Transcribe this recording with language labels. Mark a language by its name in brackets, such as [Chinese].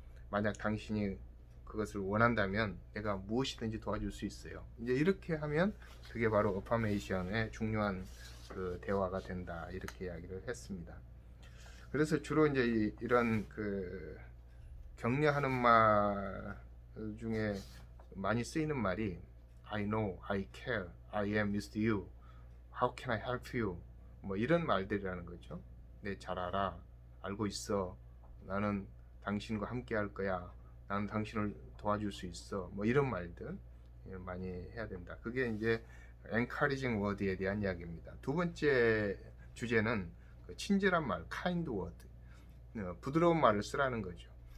[Korean] 만약 당신이 그것을 원한다면 내가 무엇이든지 도와줄 수 있어요. 이제 이렇게 하면 그게 바로 어파메이션의 중요한 그 대화가 된다 이렇게 이야기를 했습니다. 그래서 주로 이제 이런 그 격려하는 말 중에 많이 쓰이는 말이 [English] I know, I care, I am with you, how can I help you? [Korean] 뭐 이런 말들이라는 거죠. 네, 잘 알아, 알고 있어, 나는 당신과 함께 할 거야, 나는 당신을 도와줄 수 있어, 뭐 이런 말들 많이 해야 된다. 그게 이제 encouraging word에 대한 이야기입니다. 두 번째 주제는 그 친절한 말, kind word, 부드러운 말을 쓰라는 거죠.